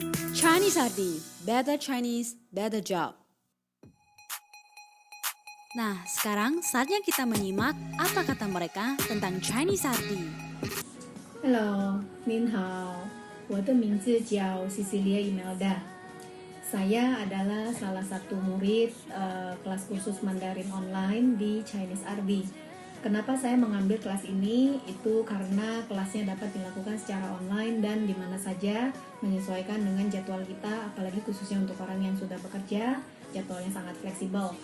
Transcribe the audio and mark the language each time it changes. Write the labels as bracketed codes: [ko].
[en] Chinese RD, better Chinese, better job. [id] Nah, sekarang saatnya kita menyimak apa kata mereka tentang Chinese RD. [zh] Hello, 您好，我的名字叫 Cecilia Imelda. [id] Saya adalah salah satu murid kelas kursus Mandarin online di Chinese RD. Kenapa saya mengambil kelas ini? Itu karena kelasnya dapat dilakukan secara online dan di mana saja, menyesuaikan dengan jadwal kita, apalagi khususnya untuk orang yang sudah bekerja, jadwalnya sangat fleksibel.